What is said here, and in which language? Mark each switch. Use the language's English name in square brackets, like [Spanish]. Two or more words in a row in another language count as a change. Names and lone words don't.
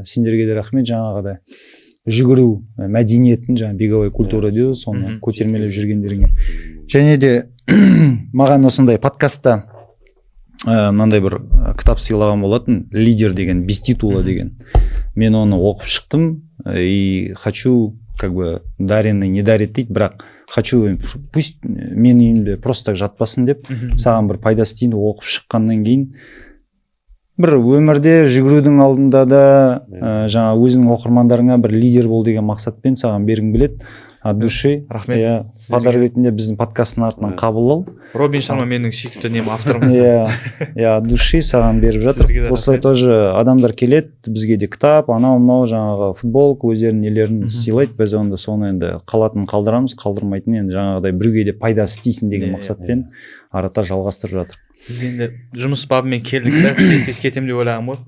[Kazakh] Сендерге де рахмет, жаңағыдай жүгіру мәдениетін, жаңа [Russian] беговой культура [Kazakh] дейді, соны көтермелеп жүргендеріңе. Және де маған осындай подкастта мынандай бір кітап сыйлаған болатын, лидер деген, [Russian] без титула [Kazakh] деген. Мен оны оқып шықтым [Russian] и хочу, как бы, даренный не дарит [Kazakh] дейді, бірақ [Russian] хочу, пусть [Kazakh] мен үйімде [Russian] просто так [Kazakh] жатпасын деп, саған бір пайдасы тиін, оқып шыққаннан кейін бір өмірде жүгірудің алдында да жаңа өзінің оқырмандарыңа бір лидер бол деген мақсатпен саған бергім келеді. [Russian] От души. [Kazakh] Рахмет. Подарок ретінде біздің подкасттың артынан қабыл ал. Робин Шарма менің сүйікті нем авторым. [Russian] От души [Kazakh] саған беріп жатыр. Осылай тоже адамдар келеді, бізге де кітап, анау жаңағы футболка, өздерінің нелерін сыйлайды. Біз онда соны енді қалатын қалдырамыз, қалдырмайтын енді жаңағыдай біреуге де пайдасы тисін деген мақсатпен арата жалғастырып жатыр. Біз енді жұмыс бабымен келдік та, тез кетем деп ойлағам ғой.